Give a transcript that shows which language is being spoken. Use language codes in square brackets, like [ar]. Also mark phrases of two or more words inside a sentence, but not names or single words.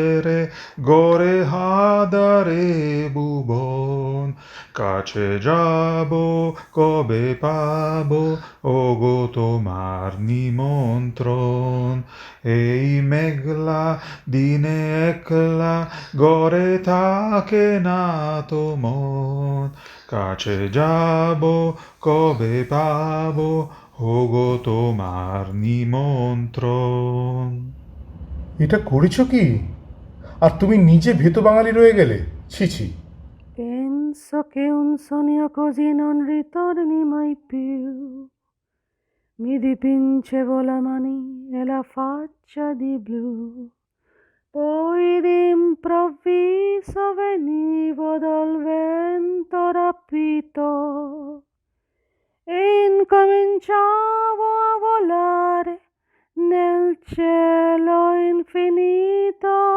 [bn] রে গড়ে হাদারে ভুবন কাছে যাবো কবে পাবো ওগো তোমার নিমন্ত্রণ এই মেঘলা দিনে একলা গড়ে থাকে না তো মন কাছে যাবো কবে পাবো ওগো তোমার নিমন্ত্রণ। এটা করেছো কি? আর তুমি নিজে ভেতো বাঙালি রয়ে গেলে? ছি ছি। [it] Penso che un sogno così non ritorni mai più. Mi dipingevo la mani e la faccia di blu. Poi d'improvviso venivo dal vento rapito e incominciavo a volare nel cielo infinito.